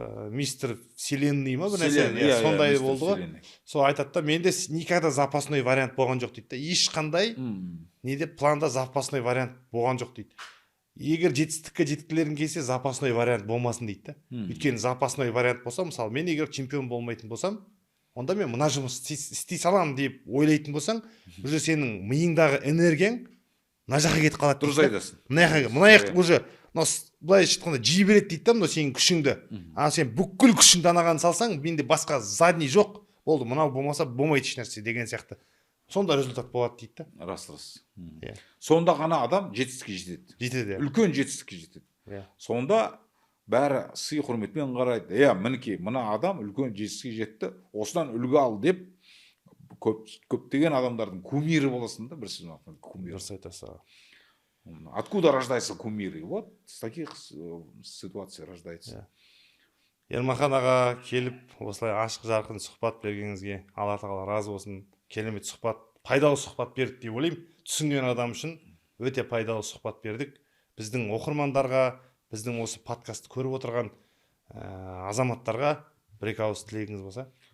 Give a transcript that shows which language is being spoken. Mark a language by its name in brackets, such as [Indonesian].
[Russian] мистер вселенный [Kazakh] ма бір нәрсе [Russian] Вселенная, [Kazakh] сондай [Russian] мистер [Kazakh] болды ғой. [Russian] Вселенная. [Kazakh] Сол айтады да, менде [Russian] никогда запасной вариант [Kazakh] болған жоқ дейді да, ешқандай неде планда запасной вариант болған жоқ дейді. Егер жетістікке жеткілерің келсе запасной вариант болмасын дейді да. Өйткені запасной вариант болса, мысалы мен егер чемпион болмайтын болсам, онда мен мына жұмыс істей саламын деп ойлайтын болсаң, уже сенің миыңдағы энергияң мына жаққа кетіп қалады. Дұрыс айтасың. Мына жаққа уже былайша айтқанда жей береді дейді да, мына сенің күшіңді. А сен бүкіл күшіңді анаған салсаң, менде басқа задний жоқ, болды, мынау болмаса болмайды ешнәрсе деген сияқты. Сонда результат болады дейді да. Рас. Сонда ғана адам жетістікке жетеді. Жетеді. Үлкен жетістікке жетеді. Сонда бәрі сый құрметпен қарайды. Мінекей, мына адам үлкен жетістікке жетті, осыдан үлгі ал деп көптеген адамдардың кумирі боласың да, бір сөзбен айтқанда, кумир. Дұрыс айтасың. [Russian] Откуда рождаются кумиры? Вот с таких ситуаций рождается. [Kazakh] Ермахан аға келіп, осылай ашық жарқын сұхбат бергеніңізге Алла тағала разы болсын. Керемет сұхбат, пайдалы сұхбат бердік деп ойлаймын. Түсінген адам үшін өте пайдалы сұхбат бердік. Біздің оқырмандарға, біздің осы подкастты көріп отырған азаматтарға бір-екі ауыз тілегіңіз болса.